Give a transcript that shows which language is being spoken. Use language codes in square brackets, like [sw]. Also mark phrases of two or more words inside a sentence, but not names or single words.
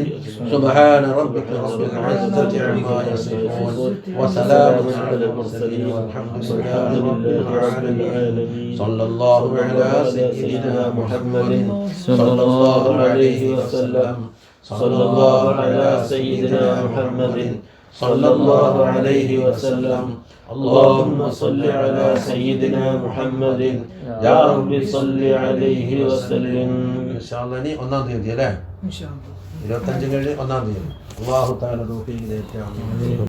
[ar] سبحان ربك رب العزة عما يصفون وسلام على المرسلين والحمد لله رب العالمين. صلى الله على سيدنا محمد صلى الله عليه وسلم. صلى الله على سيدنا محمد صلى الله عليه وسلم. اللهم صل على سيدنا محمد يا رب صل عليه وسلم. إن شاء الله [ml] നീ ഒന്നാം തീയതി അല്ലേ? 25 കഴിഞ്ഞ് 1-ാം തീയതി. [ar] الله تعالى [ml] തൗഫീഖ് ചെയ്യട്ടെ.